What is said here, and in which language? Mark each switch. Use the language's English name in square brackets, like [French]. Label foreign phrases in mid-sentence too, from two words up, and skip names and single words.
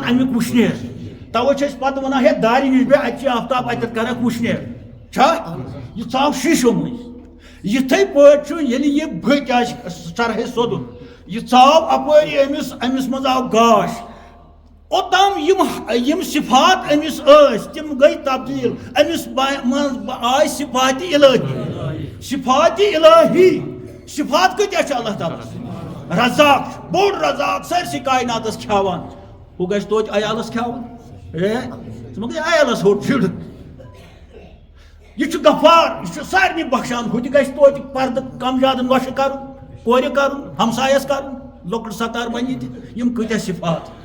[Kashmiri] امیُک وٕشنیر توے چھِ أسۍ پتہٕ ونان ہے دارِ نِش بیٚہہ اَتہِ چھِ آفتاب اَتٮ۪تھ کرکھ وٕشنیر چھا یہِ ژاو شیٖشو مٔنٛزۍ یِتھٕے پٲٹھۍ چھُ ییٚلہِ یہِ بٔتۍ آسہِ سرحے سوٚدُن یہِ ژاو اپٲری أمِس منٛز آو گاش اوٚتام یِم صفات أمِس ٲسۍ تِم گٔے تبدیٖل أمِس منٛز آے صفاتِ الہی صفاتِ الہی صفات کۭتیاہ چھِ اللہ تعالیٰ رزاق بوٚڑ رزاق سٲرسٕے کایناتس کھیاوان ہُہ گژھِ توتہِ عیالس کھیاوان ژٕ ما گٔے عیالس ہوٚٹ شِڑ یہِ چھُ غفار یہِ چھُ سارنٕے بخشان ہُہ تہِ گژھِ توتہِ پردٕ کم زیادٕ نۄشہِ کرُن کورِ کرُن ہمسایس کرُن لۄکُٹ ستار بنہِ تہِ یِم کۭتیاہ صفات